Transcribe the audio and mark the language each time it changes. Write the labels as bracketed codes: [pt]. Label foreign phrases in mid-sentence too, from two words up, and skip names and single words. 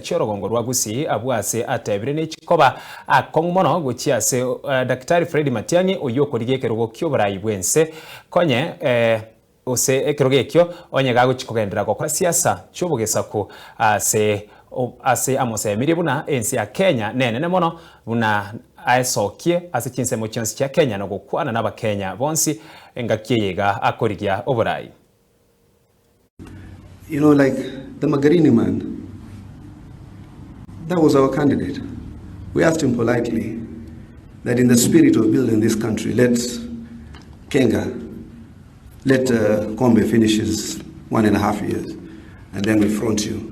[guz] chorogongo rwa gusi abwase atebire ne chikoba akongmono gochi ase Daktari Fred Matiang'I oyokorigeke rogo kyo barayi bwense konye ose ekiroge ekyo onyega guchikogendera gokora siasa chobugesako ase amose emiri buna ensi ya Kenya nene mono buna aesokie ase chinsemo chionsi cha Kenya no gokwana na Bakenya bonsi engakiyega akorigia oborai. [en] You know, like the Magarini man, that was our candidate. We asked him politely that in the spirit of building this country, let Kombe finish his 1.5 years, and then we front you.